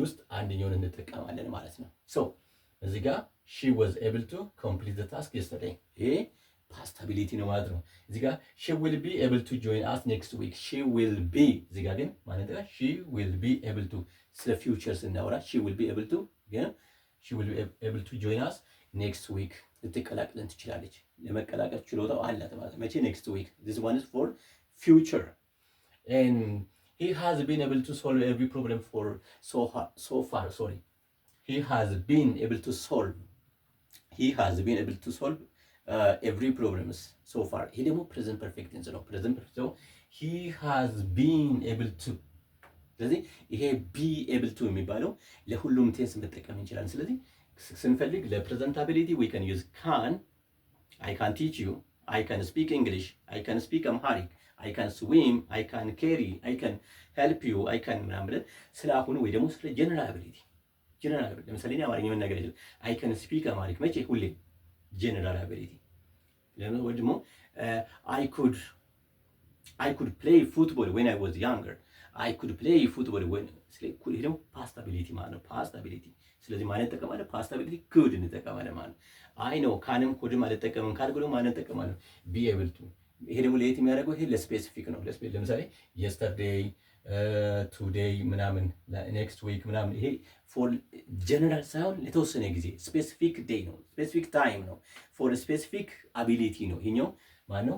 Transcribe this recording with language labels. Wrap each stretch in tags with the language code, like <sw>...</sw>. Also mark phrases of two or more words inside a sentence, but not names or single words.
<am>ውስጥ አንደኛውን እንጠቀማለን ማለት ነው። ሶ እዚህ ጋር</am> <en>she was able to complete the task yesterday</en> <am>ይሄ ፓስታቢሊቲ ነው ማለት ነው። እዚህ ጋር</am> <en>she will be able to join us next week she will be</en> <am>እዚህ ጋር ግን ማለት ነው</am> <en>she will be able to</en> <am>ስለ ፊውቸር ስናወራ</am> <en>she will be able to</en> <am>ግን</am> <en>she will be able to join us next week</en> <am>ልትቀላቅለን ትችላለች። ለመቀላቀል ችሎታው አላት ማለት ነው። መቼ?</am> <en>next week this one is for future and he has been able to solve every problem for so far sorry he has been able to solve every problems so far</en> <am>ይሄ ደግሞ</am> <en>present perfect tense ነው። present perfect ነው። he has been able to ስለዚህ ይሄ be able to</en> <am>የሚባለው ለሁሉም ቴንስ መጠቀም እንችላለን። ስለዚህ ስንፈልግ ለፕሬዘንታቢሊቲ</am> <en>we can use can I can teach you I can speak English I can speak Amharic I can swim I can carry I can help you I can</en> <am>ምናምን ብለን ስለ አሁኑ ወይ ደግሞ ስለ</am> <en>general ability</en> <am>ለምሳሌ እኔ አማርኛ መናገር ይችላል</am> <en>I can speak Amharic መቼ?</en> <am>ሁሌ</am> <en>general ability</en> <am>ለምን ወይ ደግሞ</am> <en>I could play football when</en> <am>I was younger I could play football when ይሄ ደግሞ ፓስታቢሊቲ ማለት ነው። ፓስታቢሊቲ ስለዚህ ማን እንጠቀማለን?</am> <en>possibility could</en> <am>እንጠቀማለን ማለት ነው። አይ ነው ካንም ኩድም አልጠቀምም ካልኩ ደግሞ ማን እንጠቀማለን?</am> <en>be able to</en> <am>ይሄ ደግሞ ለየት የሚያደርገው ይሄ ለስፔሲፊክ ነው። ለምሳሌ</am> <en>yesterday today</en> <am>ምናምን</am> <en>next week</en> <am>ምናምን ይሄ</am> <en>for general</en> <am>ሳይሆን ለተወሰነ ጊዜ</am> <en>specific day</en> <am>ነው፣</am> <en>specific time</en> <am>ነው፣</am> <en>for specific ability</en> <am>ነው። ይሄኛው ማነው?</am>